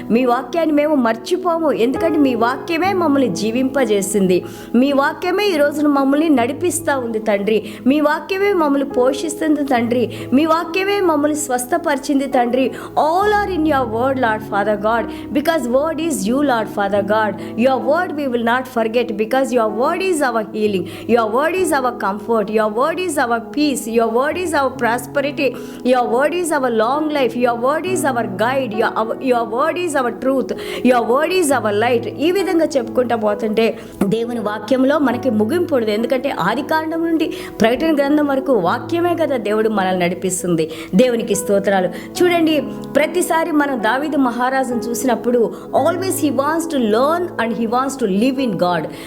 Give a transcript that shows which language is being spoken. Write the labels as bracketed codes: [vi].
[te] మీ వాక్యాన్ని మేము మర్చిపోము, ఎందుకంటే మీ వాక్యమే మమ్మల్ని జీవింపజేసింది. మీ వాక్యమే ఈ రోజున మమ్మల్ని నడిపిస్తూ ఉంది తండ్రి. మీ వాక్యమే మమ్మల్ని పోషిస్తుంది తండ్రి. మీ వాక్యమే మమ్మల్ని స్వస్థపరిచింది తండ్రి. [en] All are in your word Lord Father God, because word is you Lord Father God. Your word we will not forget, because your word is our healing, your word is our comfort, your word is our peace, your word is our prosperity, your word is our long life, your word is our guide, your word is our truth, your word is our light. [te] ఈ విధంగా చెప్పుకుంటా పోతుంటే దేవుని వాక్యంలో మనకి ముగింపు ఉండదు, ఎందుకంటే ఆది కాండం నుండి ప్రకటన గ్రంథం వరకు వాక్యమే కదా దేవుడు మనల్ని నడిపిస్తుంది. దేవునికి స్తోత్రాలు. చూడండి, ప్రతిసారి మనం దావీదు మహారాజును చూసినప్పుడు [en] Always he wants to learn and he wants to live in God.